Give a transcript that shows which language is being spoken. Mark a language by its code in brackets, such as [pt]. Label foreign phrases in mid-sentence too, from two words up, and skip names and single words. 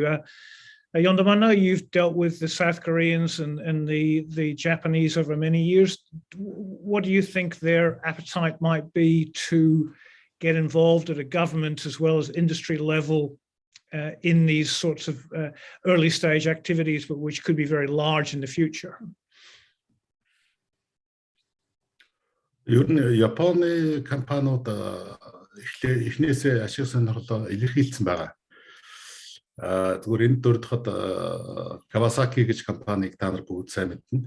[en] Yondom, I know you've dealt with the South Koreans and the Japanese over many years. What do you think their appetite might be to get involved at a government as well as industry level in these sorts of early stage activities, but which could be very large in the future? [mn] Ер нь Японы компаниуд эхнээсээ ашиг сонирхлоо илэрхийлсэн байгаа. Зүгээр энэ дөрөвдөхөд Kawasaki гэж компанийг та нар бүгд сайн мэднэ.